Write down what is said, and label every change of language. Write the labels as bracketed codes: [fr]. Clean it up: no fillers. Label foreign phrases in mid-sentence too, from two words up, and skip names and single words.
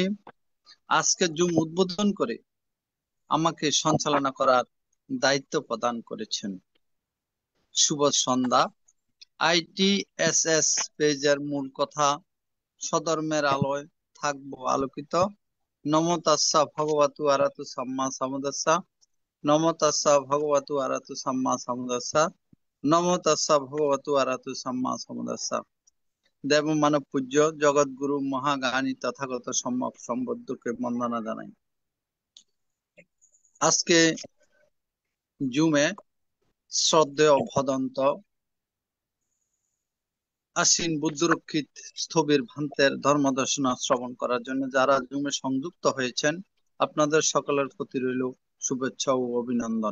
[bn] আজকে জুম উদ্বোধন করে আমাকে সঞ্চালনা করার দায়িত্ব প্রদান করেছেন। শুভ সন্ধ্যা। আইটিএসএস পেজের মূল কথা, সধর্মের আলোয় থাকবো আলোকিত। [pi] নমো তাস্সা ভগবতু আরাতু সাম্মা সাম্বুদ্দাসা। নমো তাস্সা ভগবতু আরাতু সাম্মা সাম্বুদ্দাসা। নমো তাস্সা ভগবতু আরাতু সাম্মা সাম্বুদ্দাসা। [bn] দেব মানব পূজ্য জগৎগুরু মহাজ্ঞানী তথাগত সম্যক সম্বুদ্ধকে বন্দনা জানাই। আজকে জুমে শ্রদ্ধেয় ভদন্ত আশ্বিন বুদ্ধরক্ষিত স্থবির ভান্তের ধর্মদর্শনা শ্রবণ করার জন্য যারা জুমে সংযুক্ত হয়েছেন, আপনাদের সকলের প্রতি রইল শুভেচ্ছা ও অভিনন্দন।